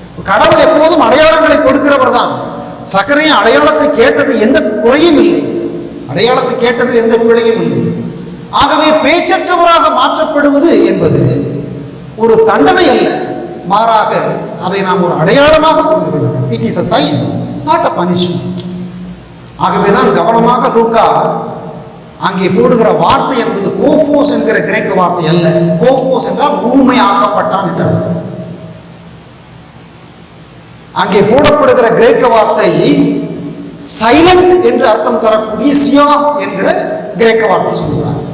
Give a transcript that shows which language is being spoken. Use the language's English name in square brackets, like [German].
[Tamil] கடவுள் எப்போதும் அடையாளங்களை கொடுக்கிறவர் தான். சக்கரையும் அடையாளத்தை கேட்டது எந்த குறையும் இல்லை, அடையாளத்தை கேட்டதில் எந்த பிழையும் இல்லை. ஆகவே பேச்சற்றவராக மாற்றப்படுவது என்பது ஒரு தண்டனை அல்ல, மாறாக அதை நாம் ஒரு அடையாளமாக புரிந்து கொள்ள வேண்டும். [English] It is a sign, not a punishment. [Tamil] ஆகவேதான் கவனமாக லூக்கா அங்கே போடுகிற வார்த்தை என்பது கோஃபோஸ் என்கிற கிரேக்க வார்த்தை அல்ல. கோஃபோஸ் என்றால் ஊமை ஆக்கப்பட்டான் என்று அர்த்தம். அங்கே போடப்படுகிற கிரேக்க வார்த்தை சைலண்ட் என்று அர்த்தம் தரக்கூடிய சியா என்கிற கிரேக்க வார்த்தை சொல்கிறார்.